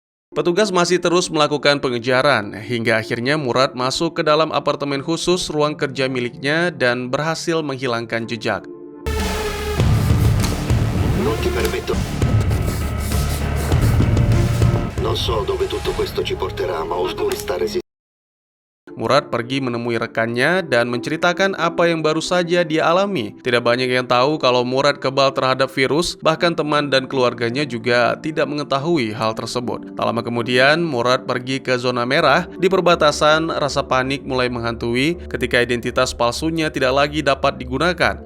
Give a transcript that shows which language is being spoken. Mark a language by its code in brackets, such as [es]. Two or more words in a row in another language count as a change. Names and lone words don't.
[id] Petugas masih terus melakukan pengejaran, hingga akhirnya Murad masuk ke dalam apartemen khusus ruang kerja miliknya dan berhasil menghilangkan jejak. [it] Non ti permetto. Non so dove tutto questo ci porterà, ma ho questa resistenza. [id] Murad pergi menemui rekannya dan menceritakan apa yang baru saja dia alami. Tidak banyak yang tahu kalau Murad kebal terhadap virus, bahkan teman dan keluarganya juga tidak mengetahui hal tersebut. Tak lama kemudian, Murad pergi ke zona merah. Di perbatasan, rasa panik mulai menghantui ketika identitas palsunya tidak lagi dapat digunakan.